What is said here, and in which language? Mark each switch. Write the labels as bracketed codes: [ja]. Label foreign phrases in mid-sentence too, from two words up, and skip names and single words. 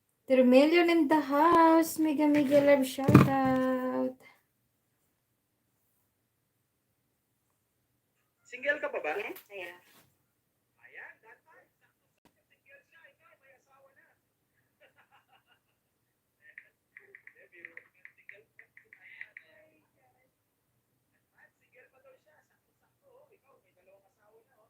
[en] 3 million in the house. Mega mega love shout out. [tl] Single ka pa ba? [en] Yes, I am. [tl] Ayan, dapat. Single siya, ikaw, may asawa na. Hindi, biro lang yan. Single pa. Ayan. At single pa daw siya. Sakto-sakto, oh. Ikaw, may dalawang asawa na, oh.